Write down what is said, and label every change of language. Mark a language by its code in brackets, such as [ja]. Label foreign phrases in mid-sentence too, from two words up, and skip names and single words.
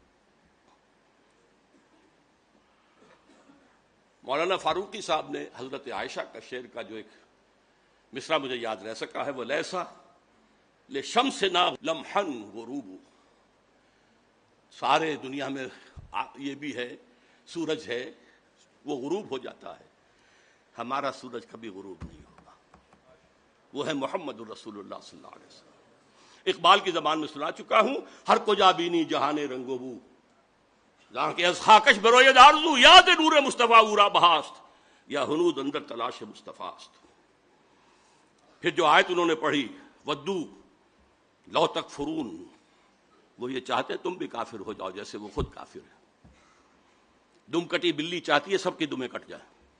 [ur] مولانا فاروقی صاحب نے حضرت عائشہ کا شعر کا جو ایک مصرع مجھے یاد رہ سکا ہے، وہ [ar] لیسا لشمسنا لمحن غروب، [ur] سارے دنیا میں یہ بھی ہے سورج ہے وہ غروب ہو جاتا ہے، ہمارا سورج کبھی غروب نہیں ہوگا. وہ ہے [ar] محمد الرسول اللہ صلی اللہ علیہ وسلم. [ur] اقبال کی زبان میں سنا چکا ہوں، [fa] ہر کو جابینی جہان رنگ و بو، جہاں کے از خاکش بروید آرزو، یاد نور مصطفیٰ اورا بہاست، یا ہنود اندر تلاش مصطفیٰ است. [ur] پھر جو آیت انہوں نے پڑھی [ar] ودو لو تکفرون، [ur] وہ یہ چاہتے ہیں تم بھی کافر ہو جاؤ جیسے وہ خود کافر ہے. دم کٹی بلی چاہتی ہے سب کی دمیں کٹ جائیں.